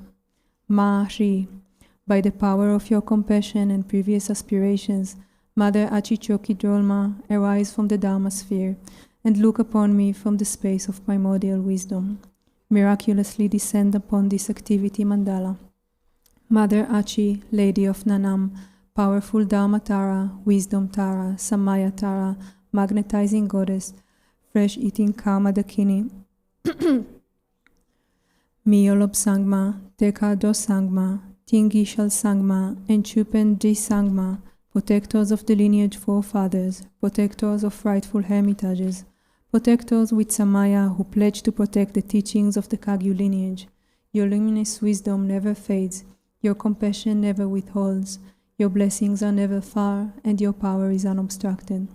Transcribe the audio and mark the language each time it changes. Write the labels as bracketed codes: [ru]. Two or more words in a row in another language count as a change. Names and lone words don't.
[en] Ma-Ri, by the power of your compassion and previous aspirations, Mother Achichoki Drolma, arise from the Dharma sphere, and look upon me from the space of primordial wisdom. Miraculously descend upon this activity mandala. Mother Achi, Lady of Nanam, powerful Dharma Tara, Wisdom Tara, Samaya Tara, magnetizing goddess, fresh-eating Karma Dakini, Miyolob Sangma, Teka Do Sangma, Tingishal Sangma, and Chupen Di Sangma, protectors of the lineage forefathers, protectors of rightful hermitages, protectors with Samaya who pledge to protect the teachings of the Kagyu lineage. Your luminous wisdom never fades, your compassion never withholds, your blessings are never far, and your power is unobstructed.